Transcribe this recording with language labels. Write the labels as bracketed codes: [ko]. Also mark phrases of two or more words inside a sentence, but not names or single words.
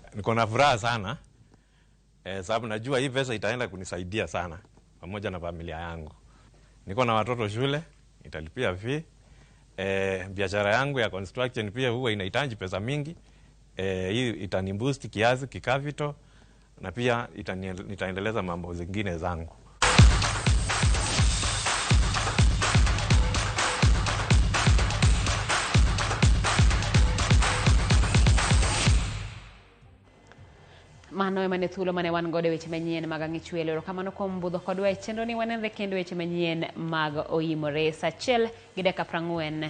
[sw] Niko na furaha sana sababu najua hii pesa itaenda kunisaidia sana pamoja na familia yangu. Niko na watoto shule, nitalipia fee. Biashara yangu ya construction pia huwa inahitaji pesa mingi. Hii itaniboost kiasi kikavito na pia nitaendeleza mambo zingine zangu. [luo] Mano emane thuolo mane wan godo weche manyien mag ang'ichwelo. Kamano kuom budho kodwa e chenro ni wanenre kendo weche manyien mag oimore saa 1:40.